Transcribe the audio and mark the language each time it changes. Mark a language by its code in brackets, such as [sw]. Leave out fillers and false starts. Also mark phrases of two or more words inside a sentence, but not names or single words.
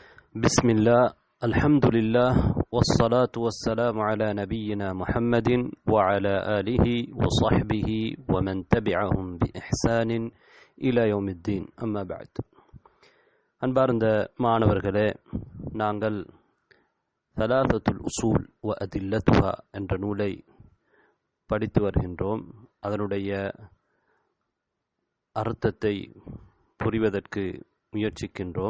[ar] بسم الله الحمد لله والصلاة والسلام على نبينا محمد وعلى آله وصحبه ومن تبعهم بإحسان إلى يوم الدين أما بعد [ta] அன்பார்ந்த மாணவர்களே, நாங்கள் தலாதத்துல் உசூல் வ அதில்லத்துஹா என்ற நூலை படித்து வருகின்றோம். அதனுடைய அர்த்தத்தை புரிவதற்கு முயற்சிக்கின்றோம்.